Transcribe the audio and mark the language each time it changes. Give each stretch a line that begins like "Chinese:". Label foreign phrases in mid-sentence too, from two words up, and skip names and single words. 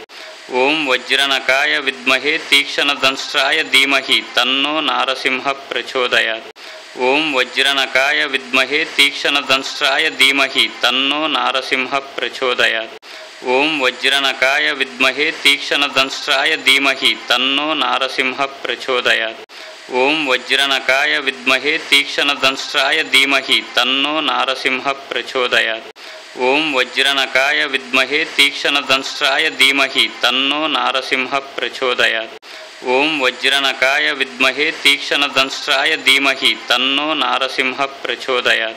Sanskrit: ఓం వజ్రనకాయ విద్మహే తీక్ష్ణదంష్ట్రాయ ధీమహి తన్నో నారసింహ ప్రచోదయాత్. ఓం వజ్రనకాయ విద్మహే తీక్ష్ణదంష్ట్రాయ ధీమహి తన్నో నారసింహ ప్రచోదయాత్. ఓం వజ్రనకాయ విద్మహే తీక్ష్ణదంష్ట్రాయ ధీమహి తన్నో నారసింహ ప్రచోదయాత్. ಓಂ ವಜ್ರನಕಾಯ ವಿದ್ಮಹೇ ತೀಕ್ಷ್ಣದಂಷ್ಟ್ರಾಯ ಧೀಮಹಿ ತನ್ನೋ ನಾರಸಿಂಹ ಪ್ರಚೋದಯಾತ್. ಓಂ ವಜ್ರನಕಾಯ ವಿದ್ಮಹೇ ತೀಕ್ಷ್ಣದಂಷ್ಟ್ರಾಯ ಧೀಮಹಿ ತನ್ನೋ ನಾರಸಿಂಹ ಪ್ರಚೋದಯಾತ್. ಓಂ ವಜ್ರನಕಾಯ ವಿದ್ಮಹೇ ತೀಕ್ಷ್ಣದಂಷ್ಟ್ರಾಯ ಧೀಮಹಿ ತನ್ನೋ ನಾರಸಿಂಹ ಪ್ರಚೋದಯಾತ್.